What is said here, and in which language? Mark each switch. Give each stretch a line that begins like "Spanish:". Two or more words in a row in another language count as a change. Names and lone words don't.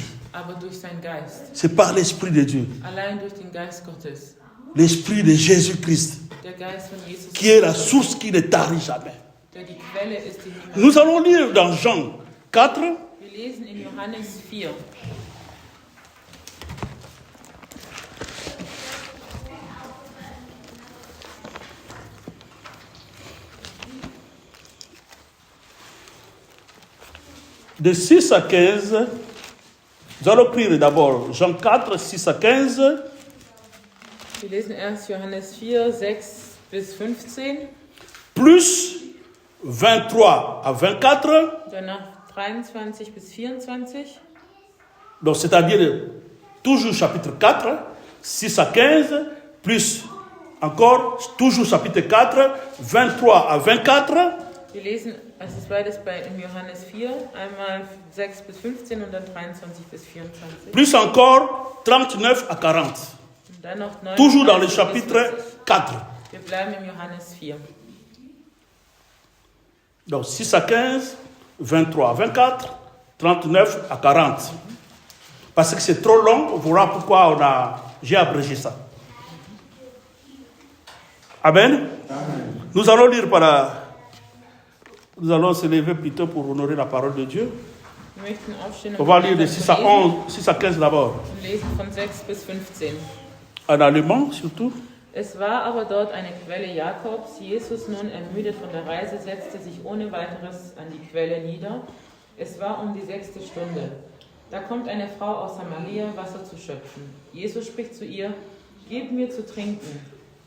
German: aber durch seinen Geist.
French: C'est par l'esprit de Dieu.
German: Allein durch den Geist Gottes.
French: L'esprit de Jésus-Christ,
German: Der Geist von Jesus,
French: qui est la source qui ne tarit jamais.
German: der die Quelle ist, die niemand.
French: Nous allons lire dans Jean 4,
German: Wir lesen in Johannes 4.
French: de 6 à 15. Nous allons lire d'abord Jean 4, 6 à 15.
German: Wir lesen erst Johannes 4, 6 bis 15,
French: Plus 23 à 24.
German: danach 23 bis 24.
French: Donc, c'est-à-dire toujours chapitre 4, 6 à 15, plus encore toujours chapitre 4, 23 à 24,
German: Wir lesen, es ist beides in Johannes 4, einmal 6 bis 15 und dann 23 bis 24.
French: plus encore 39 à 40.
German: Und dann noch 9.
French: Toujours dans le chapitre 4.
German: Wir bleiben im Johannes 4.
French: Donc 6 à 15, 23 à 24, 39 à 40. Parce que c'est trop long, on verra pourquoi j'ai abrégé ça. Amen. Nous allons lire nous allons se lever plutôt pour honorer la parole de Dieu.
German: Wir möchten aufstehen
French: On
German: und
French: va lire de
German: gemeinsam
French: 6 à
German: lesen
French: 11, 6 à 15 d'abord.
German: und lesen von 6 bis 15.
French: En allemand surtout.
German: Es war aber dort eine Quelle Jakobs. Jesus, nun ermüdet von der Reise, setzte sich ohne weiteres an die Quelle nieder. Es war um die 6. Stunde. Da kommt eine Frau aus Samaria, Wasser zu schöpfen. Jesus spricht zu ihr: Gib mir zu trinken.